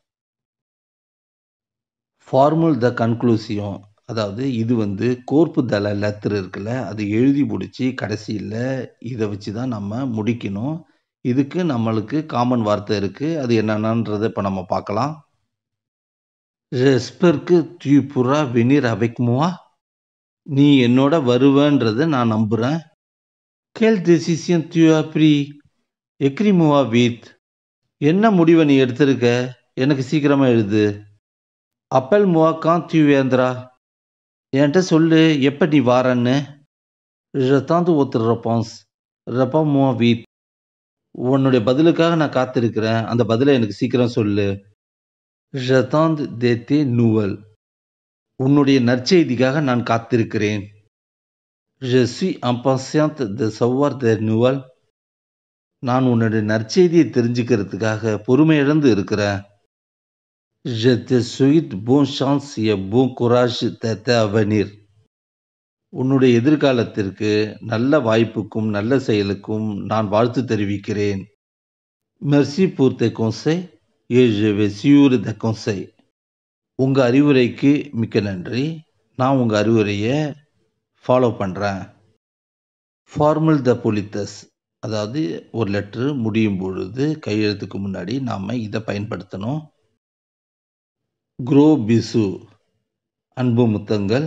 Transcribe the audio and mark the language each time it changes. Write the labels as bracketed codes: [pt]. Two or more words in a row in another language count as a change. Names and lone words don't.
[fr] formules de conclusion. [ta] அதாவது இது [fr] corps de la lettre [ta] இருக்குல்ல, அது எழுதி முடிச்சு கடைசியில இத வச்சு தான் நம்ம முடிக்கணும். இதுக்கு நம்மளுக்கு காமன் வார்த்தை இருக்கு. அது என்னென்னன்றத இப்ப நம்ம பார்க்கலாம். [fr] J'espère que tu pourras venir avec moi. [ta] நீ என்னோட வருவன்றத நான் நம்புறேன். [fr] Quelle décision tu as pris? Écris-moi vite. [ta] என்ன முடிவை நீ எடுத்திருக்க? எனக்கு சீக்கிரமா எழுது. [fr] Appelle-moi quand tu viendras. [ta] என்கிட்ட சொல்லு எப்ப நீ வாரன்னு. [fr] J'attends votre réponse. Réponds-moi vite. [ta] உன்னுடைய பதிலுக்காக நான் காத்திருக்கிறேன். அந்த பதிலை எனக்கு சீக்கிரம் சொல்லு. [fr] J'attends de tes nouvelles. [ta] உன்னுடைய நற்செய்திக்காக நான் காத்திருக்கிறேன். [fr] Je suis impatiente de savoir des nouvelles. [ta] நான் உன்னுடைய நற்செய்தியை தெரிஞ்சுக்கிறதுக்காக பொறுமை இழந்து இருக்கிறேன். [fr] Je te souhaite bonne chance et bon courage de t'avenir. [ta] உன்னுடைய எதிர்காலத்திற்கு நல்ல வாய்ப்புக்கும் நல்ல செயலுக்கும் நான் வாழ்த்து தெரிவிக்கிறேன். [fr] Merci pour tes conseils et je vais suivre tes conseils. [ta] உங்க அறிவுரைக்கு மிக்க நன்றி. நான் உங்க அறிவுரையை ஃபாலோ பண்றேன். [fr] formules de politesse, [ta] அதாவது ஒரு லெட்ரு முடியும் பொழுது கையெழுத்துக்கு முன்னாடி நாம இதை பயன்படுத்தணும். [fr] gros bisous, [ta] அன்பு முத்தங்கள்.